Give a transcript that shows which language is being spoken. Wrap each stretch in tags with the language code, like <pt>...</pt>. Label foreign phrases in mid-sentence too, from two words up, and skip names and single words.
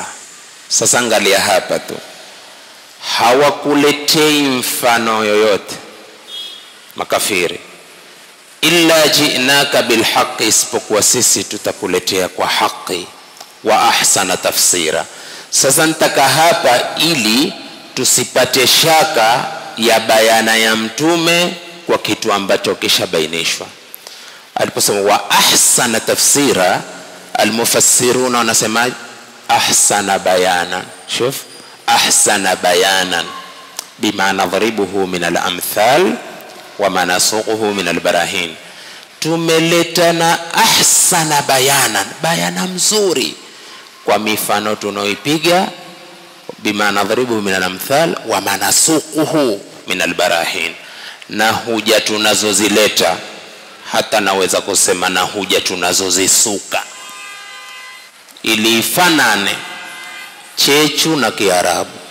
<sw>Sasa angalia hapa tu, hawakuletei mfano yoyote makafiri,</sw> <ar>إلا جئناك بالحق,</ar> <sw>isipokuwa sisi tutakuletea kwa haki,</sw> <ar>وأحسن تفسيرا.</ar> <sw>Sasa nitaka hapa ili tusipate shaka ya bayana ya mtume kwa kitu ambacho kishabainishwa. Aliposema</sw> <ar>وأحسن تفسيرا,</ar> <sw>almufassiruna wanasema</sw> <ar>أحسن بيانا. شف، أحسن بيانا بما نضربه من الأمثال وما نسوقه من البراهين.</ar> <sw>Tumeleta na</sw> <ar>أحسن بيانا,</ar> <sw>bayana mzuri kwa mifano tunaoipiga,</sw> <ar>بما نضربه من الأمثال وما نسوقه من البراهين,</ar> <sw>na huja tunazozileta, hata naweza kusema na huja tunazozisuka ili ifanane Chechu na Kiarabu.</sw>